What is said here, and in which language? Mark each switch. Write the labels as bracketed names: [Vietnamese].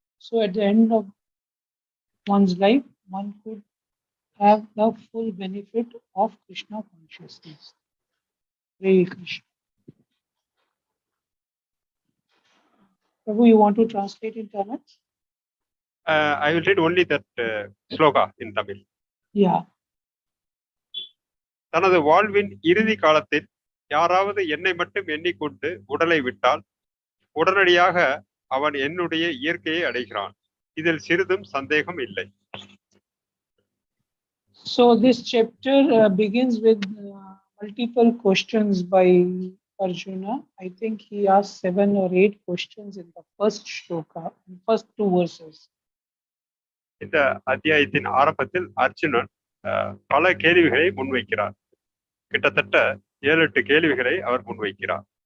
[English] So at the end of one's life, one could have the full benefit of Krishna consciousness. Hare Krishna. Prabhu, you want to translate in Tamil? I will read only that sloka in Tamil. Yeah. [Tamil] தனது வாழ்வின் இறுதி காலத்தில் யாராவது என்னை மட்டும் எண்ணிக்கொண்டு உடலை விட்டால் உடனடியாக அவன் என்னுடைய இயற்கையை அடைகிறான். இதில் சிறிதும் சந்தேகம் இல்லை. [English] So this chapter begins with multiple questions by Arjuna. I think he asked 7 or 8 questions in the first shloka, in first 2 verses. [Tamil] இந்த அத்தியாயத்தின் ஆரம்பத்தில் அர்ஜுனன் பல கேள்விகளை முன்வைக்கிறார். கிட்டத்தட்ட 7-8 கேள்விகளை அவர் முன்வைக்கிறார்.